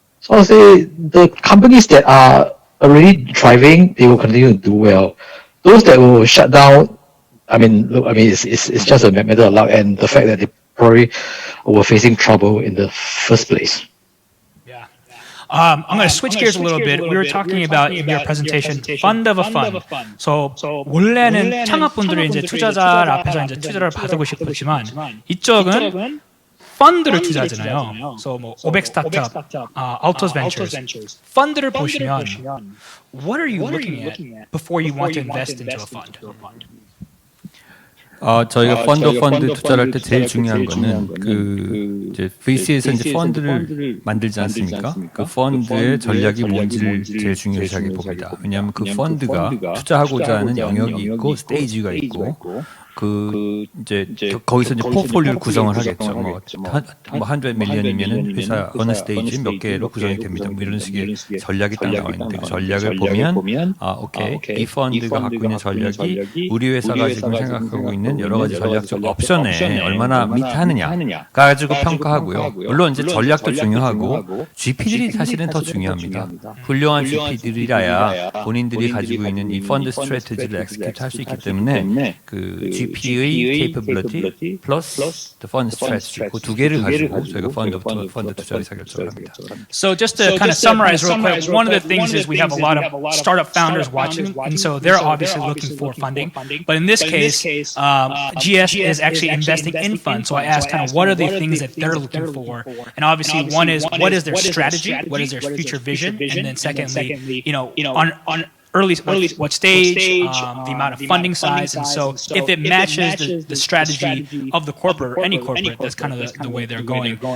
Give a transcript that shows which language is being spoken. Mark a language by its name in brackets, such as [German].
[English] So I'll say the companies that are already thriving, they will continue to do well. Those that will shut down, it's just a matter of luck and the fact that they probably were facing trouble in the first place. I'm going to switch gears a little bit. We were talking about in your presentation, fund of a fund. [Korean] So 원래는 창업분들이 이제 투자자 앞에서 이제 투자를 받고 싶었지만 이쪽은 펀드를 투자하잖아요. So 뭐 500 스타트업, Altos Ventures. 펀드를 보시면 [English] what are you looking at before you want to invest into a fund? [Korean] 저희가 펀드 투자를 할 때 제일 중요한 거는 그 이제 VC에서 이제 펀드를 만들지 않습니까? 그 펀드의 전략이 뭔지를 제일 중요시하게 봅니다. 왜냐하면 그 펀드가 투자하고자 하는 영역이 있고 스테이지가 있고 이제 거기서 이제 포트폴리오를 구성을 하겠죠. 뭐 100 밀리언이면은 회사 어느 스테이지 몇 개로 구성이 됩니다. 뭐 이런 식의 전략이 딱 나와 있는데 그 전략을 보면 오케이 이 펀드가 갖고 있는 전략이 우리 회사가 지금 생각하고 있는 여러 가지 전략적 옵션에 얼마나 미트하느냐 가지고 평가하고요. 물론 이제 전략도 중요하고 GP들이 사실은 더 중요합니다. 훌륭한 GP들이라야 본인들이 가지고 있는 이 펀드 스트래티지를 엑스큐트 할 수 있기 때문에 그 GP의 [English] capability plus the fund strategy [Korean] 그 두 개를 가지고 저희가 펀드 투자 의사 결정을 합니다. [English] So just to kind of summarize real quick, one of the things is we have a lot of startup founders watching, and so they're obviously looking for funding. But in this case, GS is actually investing in funds. So I asked kind of what are the things that they're looking for, and obviously one is what is their strategy, what is their future vision, and then secondly, on early what stage, the amount of funding size, and so if it matches the strategy of the corporate or any corporate, that's kind of the way they're going.